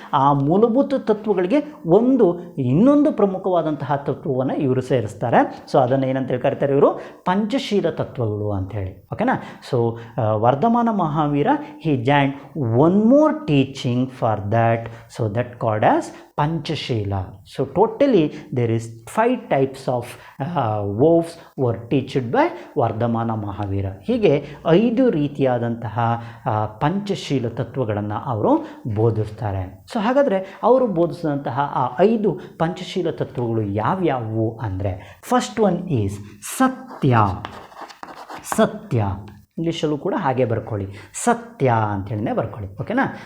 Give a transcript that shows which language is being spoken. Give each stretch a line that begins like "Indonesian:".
Kannada: ಆ ಮೂಲಭೂತ ತತ್ವಗಳಿಗೆ ಇನ್ನೊಂದು ಪ್ರಮುಖವಾದಂತಹ ತತ್ವವನ್ನು ಇವರು ಸೇರಿಸ್ತಾರೆ. ಸೊ ಅದನ್ನು ಏನಂತೇಳಿ ಕರೀತಾರೆ ಇವರು? ಪಂಚಶೀಲ ತತ್ವಗಳು ಅಂಥೇಳಿ. ಓಕೆನಾ?
English: So Vardhamana Mahavira he joined one more teaching for that, so that called as Panchashila. So totally there is 5 types of vows were taught by Vardhamana Mahavira.
Kannada: ಹೀಗೆ 5 ರೀತಿಯಾದಂತಹ ಪಂಚಶೀಲ ತತ್ವಗಳನ್ನು ಅವರು ಬೋಧಿಸ್ತಾರೆ. ಸೊ ಹಾಗಾದರೆ ಅವರು ಬೋಧಿಸಿದಂತಹ ಆ 5 ಪಂಚಶೀಲ ತತ್ವಗಳು ಯಾವ್ಯಾವು ಅಂದರೆ,
English: first one is
Kannada: ಸತ್ಯ. ಸತ್ಯ ಇಂಗ್ಲೀಷಲ್ಲೂ ಕೂಡ ಹಾಗೆ ಬರ್ಕೊಳ್ಳಿ, ಸತ್ಯ ಅಂಥೇಳಿನೇ ಬರ್ಕೊಳ್ಳಿ. ಓಕೆನಾ?